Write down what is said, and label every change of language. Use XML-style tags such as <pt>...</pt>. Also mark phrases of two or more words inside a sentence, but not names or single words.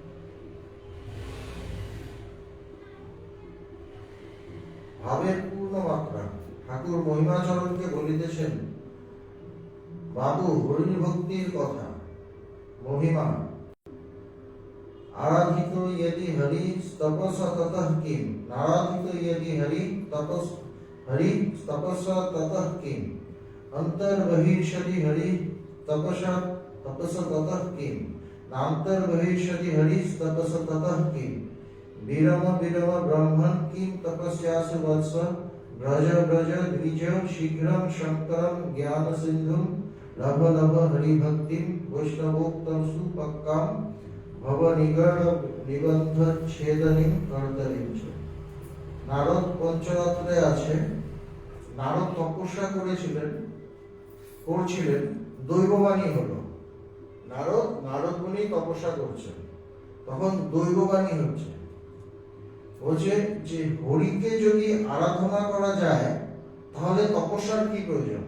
<bn>ভাবের পূর্ণ মাত্রা। ঠাকুর মহিমাচরণকে বলিতেছেন, বাবু, হরির ভক্তির কথা, মহিমা।</bn> <sa>আরাধিত यदि हरि तपसा ततः किम, नाराधित यदि हरि तपसा ततः किम, अंतर बहिर्षदि हरि तपसा ततः किम, नांतर बहिर्षदि हरि तपसा ततः किम, विरम विरम ब्रह्मन् किम तपस्यासु वत्स, ब्रज ब्रज द्विज शीघ्रं शंकरं ज्ञान सिंधुं, लभ लभ हरि भक्तिं वैष्णवोक्तं सुपक्कां, भव निगढ़ निबंध छेदनी कर्तरिंच।</sa> <bn>নারদ পঞ্চরাত্রে আছে। নারদ তপস্যা করছিলেন, দৈববাণী হলো। নারদ মুনি তপস্যা করছেন, তখন দৈববাণী হচ্ছে। বলছে যে হরিকে যদি আরাধনা করা যায় তাহলে তপস্যার কি প্রয়োজন?</bn>